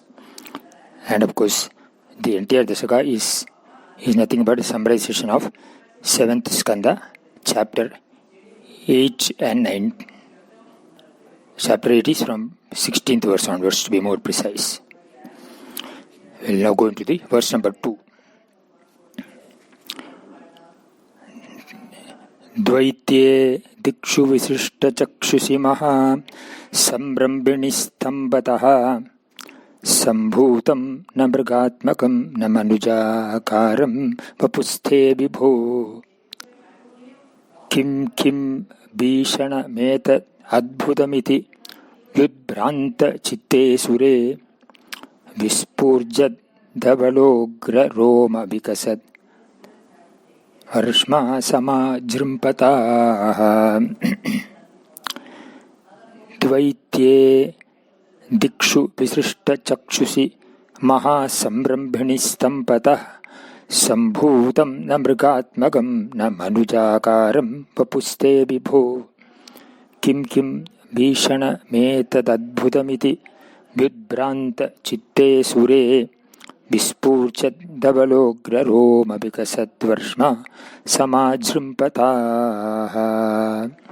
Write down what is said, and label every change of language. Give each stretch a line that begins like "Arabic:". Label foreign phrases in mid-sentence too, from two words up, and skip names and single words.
English: And of course, the entire Dasaka is nothing but a summarization of 7th Skanda, chapter 8 and 9. Chapter 8 is from 16th verse onwards, to be more precise. We will now go into the verse number 2.
Sanskrit: द्वैत्ये दिक्षु विशिष्ट चक्षुषि महा सम्भ्रमिणि स्तम्भतः सम्भूतं न मृगात्मकं न मनुजाकारं वपुस्ते विभो किं किं भीषण मेत अद्भुतमिति युद्भ्रान्त चित्ते सुरे विस्फूर्जद् धवलोग्र रोम विकसद् हर्ष्म सम जृम्भतः. द्वैत्ये दिक्षु विसृष्ट चक्षुषि महा सम्भ्रमिणि स्तम्भतः सम्भूतं न मृगात्मकं न मनुजाकारं वपुस्ते विभो किं किं भीषण मेतदद्भुतमिति व्युद्भ्रान्त चित्ते सुरे विस्फूर्जत् धवलोग्र रोम विकसत् वर्ष्म समजृम्भतः.